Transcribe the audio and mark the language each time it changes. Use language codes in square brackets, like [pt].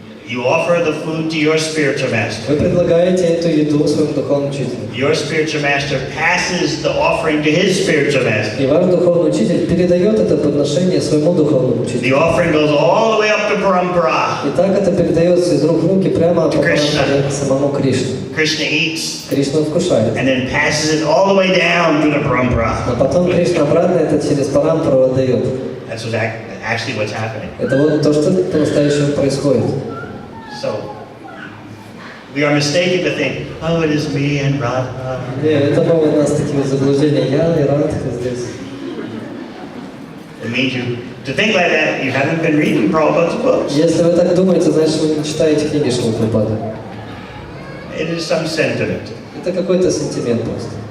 [en] You offer the food to your spiritual master. [ru] Вы предлагаете эту еду своему духовному учителю. [en] Your spiritual master passes the offering to his spiritual master. [ru] И ваш духовный учитель передает это подношение своему духовному учителю. [en] The offering goes all the way up to parampara. [ru] И так это передается из рук в руки прямо по Парампаре к самому Кришне. [en] Krishna eats. [ru] Кришна вкушает. [en] And then passes it all the way down to the parampara. [ru] А потом Кришна обратно это через Парампару отдает. [en] That's actually what's happening. [ru] Это вот то, что по-настоящему происходит. [en] So, we are mistaken to think, oh, it is me and Radha. [ru] Нет, это могут нас такие заблуждения. Я и Радха здесь. [en] It means you, to think like that, you haven't been reading Prabhupada's books. [ru] Если вы так думаете, значит вы не читаете книги Шрилы Прабхупады. [en] It is some sentiment. [ru] Это какой-то сентимент просто.